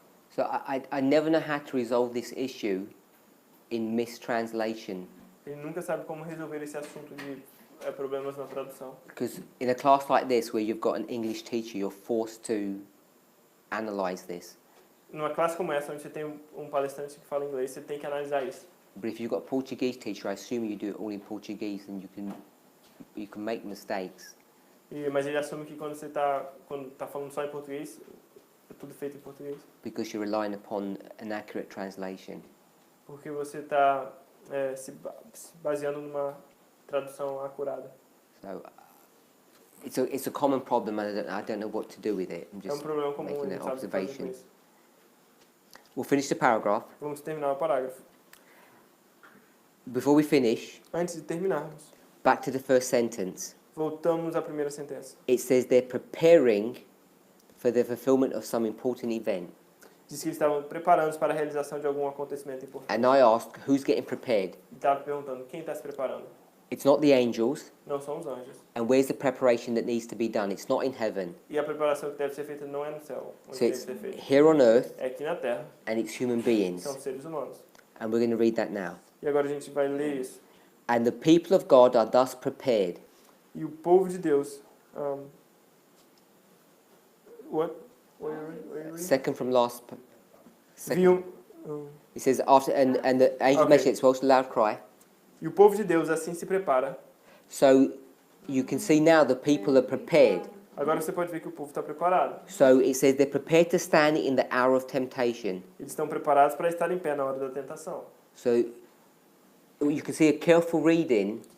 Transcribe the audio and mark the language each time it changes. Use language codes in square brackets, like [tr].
[en] So I never know how to resolve this issue in mistranslation, [pt] Ele nunca sabe como resolver esse assunto de problemas na tradução. [en] because in a class like this where you've got an English teacher, you're forced to analyze this. [pt] Numa classe como essa, onde você tem um palestrante que fala inglês, você tem que analisar isso. [en] But if you've got a Portuguese teacher, I assume you do it all in Portuguese, and you can make mistakes. [pt] Mas ele assume que quando tá falando só em português, é tudo feito em português. [en] Because you're relying upon an accurate translation. [pt] Porque você está se baseando numa tradução acurada. [en] So it's a common problem, and I don't know what to do with it. I'm [pt] É um [en] just [pt] problema comum, [en] making [pt] ele [en] an [pt] não sabe o que fazer com [en] observation. [pt] isso. [en] We'll finish the paragraph. [pt] Vamos terminar o parágrafo. [en] Before we finish, [pt] Antes de terminarmos, [en] back to the first sentence. [pt] voltamos à primeira sentença. [en] It says they're preparing for the fulfillment of some important event. [pt] Diz que eles estavam preparando para a realização de algum acontecimento importante. [en] And I ask, who's getting prepared? [pt] E estava perguntando, quem está se preparando? [en] It's not the angels. [pt] Não são os anjos. [en] And where's the preparation that needs to be done? It's not in heaven. [pt] E a preparação que deve ser feita não é no céu, onde [en] So [pt] deve [en] it's [pt] ser feita. [en] here on earth, [pt] É aqui na Terra, [en] and it's human beings. [pt] são seres humanos. [en] And we're going to read that now. [pt] E agora a gente vai ler isso. [en] And the people of God are thus prepared. [pt] E o povo de Deus... [en] what? What are you reading? Second from last. [pt] Viam... [en] It says after, and the angel Okay. mentioned it's supposed to loud cry. [pt] E o povo de Deus assim se prepara. [en] So you can see now the people are prepared. [pt] Agora você pode ver que o povo está preparado. [en] So it says they're prepared to stand in the hour of temptation. [pt] Eles estão preparados para estar em pé na hora da tentação. [en] So you can see a careful reading.